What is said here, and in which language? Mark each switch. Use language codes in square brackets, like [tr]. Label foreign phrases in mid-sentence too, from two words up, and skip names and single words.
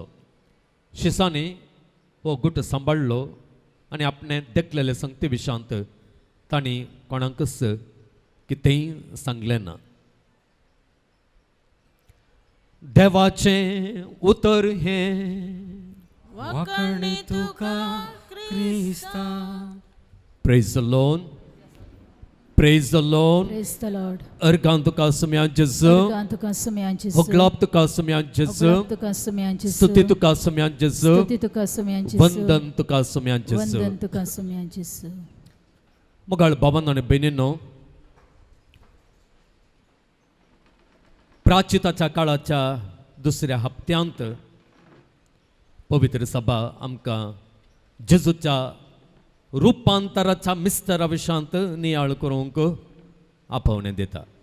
[kok] शिसांनी हो गुट सांबाळलो आनी आपणे देखलेले संगती विशांत तांणी कोणाकच कितेंय सांगलें ना. देवाचें उतर हें वाकणे तुका क्रिस्ता. [en] Praise the Lord, praise the Lord. Praise the Lord. [kok] Ergan tuka semyan Jezu, Organ tuka semyan Jesu. hoglap tuka semyan Jezu, Oglap tuka semyan Jesu. stuti tuka semyan Jezu, Stuti tuka semyan Jesu. vandan tuka semyan Jezu. Vandan tuka semyan Jesu. मगाळ बाबांनो आनी भयणींनो, प्राचिताच्या काळाच्या दुसऱ्या हप्त्यांत पवित्र सभा आमकां जेजूच्या रुपांतराच्या मिस्टरा विशांत नियाळ करूंक आपोवणें दिता.